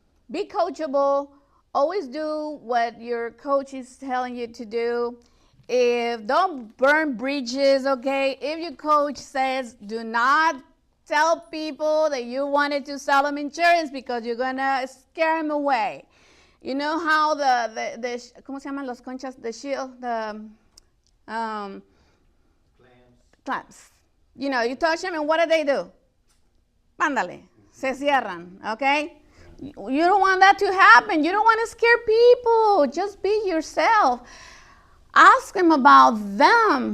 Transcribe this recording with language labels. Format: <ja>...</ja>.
<en>Be coachable. Always do what your coach is telling you to do. Don't burn bridges, okay? If your coach says do not tell people that you wanted to sell them insurance because you're gonna scare them away. You know how the</en> <es>¿cómo se llaman los conchas?</es> <en>The shield, the clamps. You touch them and what do?</en> <es>Ándale, se cierran,</es> <en>okay? You don't want that to happen. You don't want to scare people. Just be yourself. Ask them about them.</en>